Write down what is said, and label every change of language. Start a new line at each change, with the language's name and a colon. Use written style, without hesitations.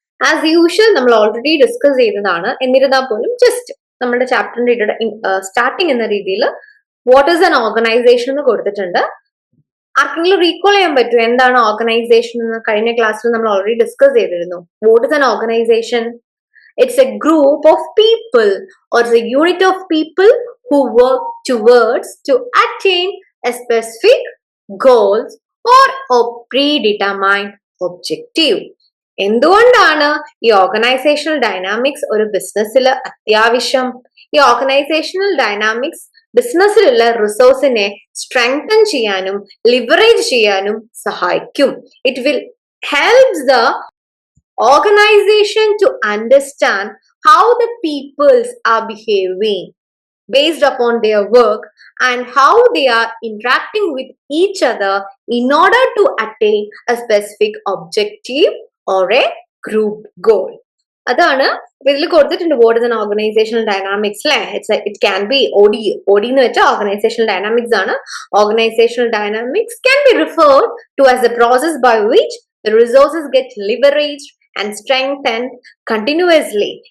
English: as usual
Malayalam: നമ്മൾ already discuss ചെയ്തതാണ്. എന്നിരുന്നാൽ പോലും ജസ്റ്റ് നമ്മുടെ ചാപ്റ്ററിന്റെ സ്റ്റാർട്ടിങ് എന്ന രീതിയിൽ
English: what is an organisation
Malayalam: എന്ന് കൊടുത്തിട്ടുണ്ട്. ആർക്കെങ്കിലും റീകോൾ ചെയ്യാൻ പറ്റും എന്താണ് ഓർഗനൈസേഷൻ എന്ന്? കഴിഞ്ഞ ക്ലാസ്സിൽ നമ്മൾ ഓൾറെഡി ഡിസ്കസ് ചെയ്തിരുന്നു.
English: What is an organisation? It's a group of people or a unit of people who work towards to attain a specific goals or a predetermined objective.
Malayalam: എന്തുകൊണ്ടാണ് ഈ ഓർഗനൈസേഷണൽ ഡൈനാമിക്സ് ഒരു ബിസിനസ്സിൽ അത്യാവശ്യം? ഈ ഓർഗനൈസേഷണൽ ഡൈനാമിക്സ് ബിസിനസ്സിലുള്ള റിസോഴ്സിനെ സ്ട്രെങ്തൻ ചെയ്യാനും leverage ചെയ്യാനും സഹായിക്കും.
English: It will helps the organisation to understand how the peoples are behaving based upon their work and how they are interacting with each other in order to attain a specific objective or a group goal.
Malayalam: അതാണ് ഇതിൽ കൊടുത്തിട്ടുണ്ട്.
English: What is an organisational dynamics അല്ലെ. It can be OD
Malayalam: എന്ന് വെച്ചാൽ
English: Organisational dynamics ആണ്. Organisational dynamics can be referred to as a process by which the resources get leveraged and strengthened continuously.